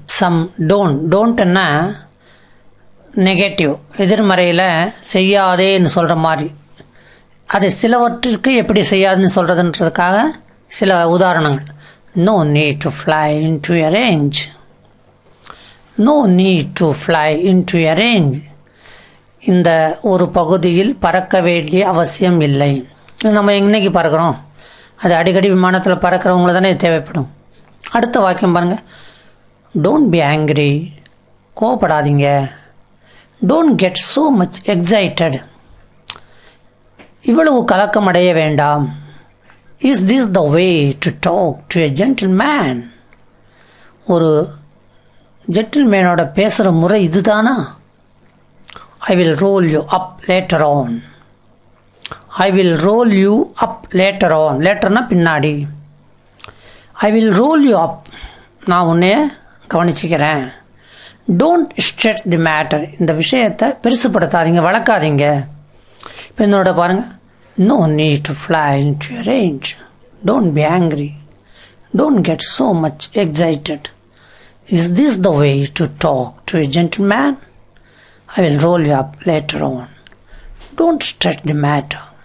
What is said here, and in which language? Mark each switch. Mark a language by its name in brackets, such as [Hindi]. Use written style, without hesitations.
[Tamil] Some டோன்ட்னா negative, எதிர்மறையில் செய்யாதேன்னு சொல்கிற மாதிரி. அது சிலவற்றிற்கு எப்படி செய்யாதுன்னு சொல்கிறதுன்றதுக்காக சில உதாரணங்கள். [English] No need to fly into a range. No need to fly into a range. [Tamil] இந்த ஒரு பகுதியில் பறக்க வேண்டிய அவசியம் இல்லை. நம்ம இன்னைக்கு பறக்கிறோம், அது அடிக்கடி விமானத்தில் பறக்கிறவங்கள தானே தேவைப்படும். அடுத்த வாக்கியம் பாருங்கள். [English] don't be angry, [Tamil] கோவப்படாதீங்க. [English] don't get so much excited, [Tamil] இவ்வளவு கலக்கம் அடைய வேண்டாம். [English] is this the way to talk to a gentleman, [Tamil] ஒரு ஜென்டில்மேனோட பேசுகிற முறை இதுதானா? [English] I will roll you up later on. I will roll you up later on, [Tamil] லேட்டர்னா பின்னாடி. [English] I will roll you up, [Tamil] நான் உன்னைய கவனிச்சுக்கிறேன். [English] don't stretch the matter, [Tamil] இந்த விஷயத்தை பெருசுப்படுத்தாதீங்க, வளர்க்காதீங்க. இப்போ என்னோட பாருங்கள். [English] No need to fly into a range. Don't be angry. Don't get so much excited. Is this the way to talk to a gentleman? I will roll you up later on. Don't stretch the matter.